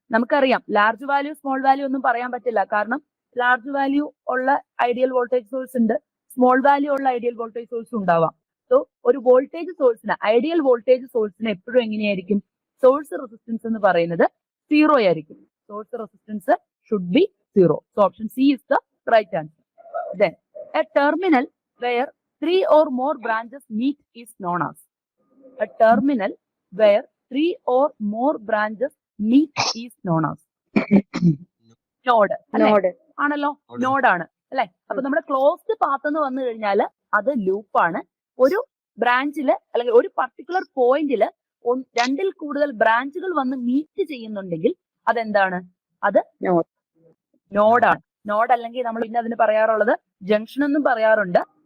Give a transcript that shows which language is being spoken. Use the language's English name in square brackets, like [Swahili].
[Malayalam] നമുക്കറിയാം large value small value ഒന്നും പറയാൻ പറ്റില്ല. കാരണം ലാർജ് വാല്യൂ ഉള്ള ഐഡിയൽ വോൾട്ടേജ് സോഴ്സ് ഉണ്ട്, സ്മോൾ വാല്യൂ ഉള്ള ഐഡിയൽ വോൾട്ടേജ് സോഴ്സ് ഉണ്ടാവാം. സോ ഒരു വോൾട്ടേജ് സോഴ്സിന്, ഐഡിയൽ വോൾട്ടേജ് സോഴ്സിന് എപ്പോഴും എങ്ങനെയായിരിക്കും? സോഴ്സ് റെസിസ്റ്റൻസ് എന്ന് പറയുന്നത് സീറോ ആയിരിക്കും. [English] Source resistance should be zero. So option C is the right answer. Then a terminal where 3 or more branches meet is known as. A terminal where 3 or more branches meet is known as. [Malayalam] Node. ആണല്ലോ, node ആണ് അല്ലെ? അപ്പൊ നമ്മുടെ closed path എന്ന് വന്നു കഴിഞ്ഞാൽ അത് ലൂപ്പാണ്. ഒരു ബ്രാഞ്ചില് അല്ലെങ്കിൽ ഒരു പർട്ടിക്കുലർ പോയിന്റില് രണ്ടിൽ കൂടുതൽ ബ്രാഞ്ചുകൾ വന്ന് മീറ്റ് ചെയ്യുന്നുണ്ടെങ്കിൽ അതെന്താണ്? അത് നോഡാണ്. നോഡ് അല്ലെങ്കിൽ നമ്മൾ പിന്നെ അതിന് പറയാറുള്ളത് ജംഗ്ഷൻ എന്നും പറയാറുണ്ട്.